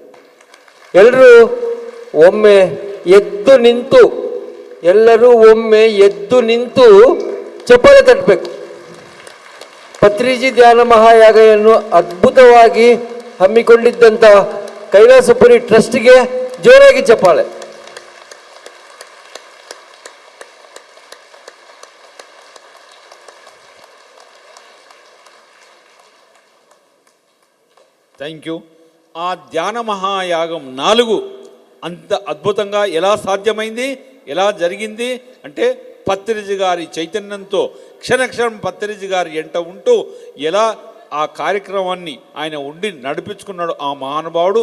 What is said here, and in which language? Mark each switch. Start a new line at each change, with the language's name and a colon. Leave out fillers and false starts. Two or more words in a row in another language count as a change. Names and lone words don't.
Kannada: ಎಲ್ಲರೂ ಒಮ್ಮೆ ಎದ್ದು ನಿಂತು, ಎಲ್ಲರೂ ಒಮ್ಮೆ ಎದ್ದು ನಿಂತು ಚಪಾಲೆ ತಟ್ಟಬೇಕು. ಪತ್ರಿಜಿ ಧ್ಯಾನ ಮಹಾಯಾಗವನ್ನು ಅದ್ಭುತವಾಗಿ ಹಮ್ಮಿಕೊಂಡಿದ್ದಂಥ ಕೈಲಾಸಪುರಿ ಟ್ರಸ್ಟ್ಗೆ ಜೋರಾಗಿ ಚಪ್ಪಾಳೆ.
English: thank you.
Telugu: ఆ ధ్యాన మహాయాగం 4 అంత అద్భుతంగా ఎలా సాధ్యమైంది, ఎలా జరిగింది అంటే పత్రిజి గారి చైతన్యంతో క్షణక్షణం పత్రిజి గారి ఎంట ఉంటూ ఎలా ఆ కార్యక్రమాన్ని ఆయన ఉండి నడిపించుకున్నాడు ఆ మహానుభావుడు.